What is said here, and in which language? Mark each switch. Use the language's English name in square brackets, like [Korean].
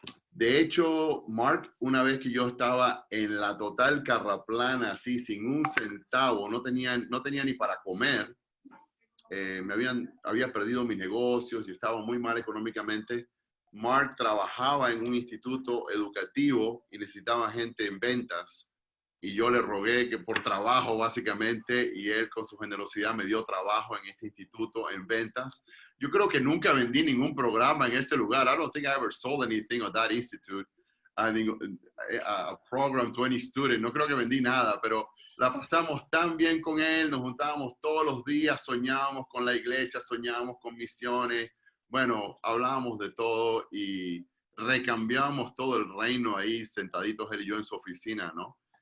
[Spanish] De hecho, Mark, una vez que yo estaba en la total carraplana, así, sin un centavo, no tenía ni para comer, había perdido mis negocios y estaba muy mal económicamente. Mark trabajaba en un instituto educativo y necesitaba gente en ventas. Y yo le rogué que por trabajo, básicamente, y él con su generosidad me dio trabajo en este instituto en ventas. Yo creo que nunca vendí ningún programa en ese lugar. [English] I don't think I ever sold anything at that institute. I think a program to any student. [Spanish] No creo que vendí nada, pero la pasamos tan bien con él. Nos juntábamos todos los días, soñábamos con la iglesia, soñábamos con misiones. Bueno, hablábamos de todo y recambiamos todo el reino ahí, sentaditos él y yo en su oficina, ¿no?